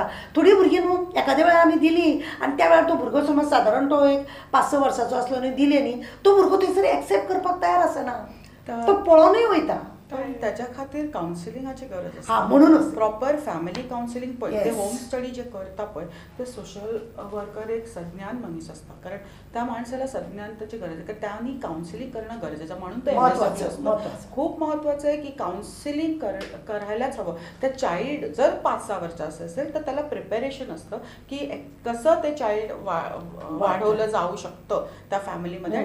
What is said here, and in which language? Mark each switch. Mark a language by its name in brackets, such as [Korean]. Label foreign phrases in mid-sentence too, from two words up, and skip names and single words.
[Konkani] थोडीं भुरगीं न्हू एखाद्या वेळार आमी दिली आनी त्या वेळार तो भुरगो समज सादारण तो एक 5-6 वर्साचो आसलो आनी दिले न्ही, तो भुरगो थंयसर एक्सेप्ट करपाक तयार आसना, तो पळोवनूय वयता. पण त्याच्या खातीर कावन्सिलिंगाची गरज हा, आसा. म्हणूनच [English] proper family counselling [Konkani] पळय ते [English] Yes. home study [Konkani] जे करता पळय ते [English] social worker [Konkani] एक सज्ञान मनीस असता. [Marathi] कारण त्या माणसाला सज्ञानतेची गरज आहे कारण त्यांनी काउन्सिलिंग करणं गरजेचं आहे. म्हणून ते महत्त्वाचं, असतं. महत्त्वाचं. खूप महत्त्वाचं आहे की काउन्सिलिंग करायलाच हवं. त्या चाइल्ड जर 5-6 वर्षाचं असेल तर त्याला प्रिपेरेशन असतं की कसं ते चाइल्ड वाढवलं जाऊ शकतं त्या फॅमिलीमध्ये.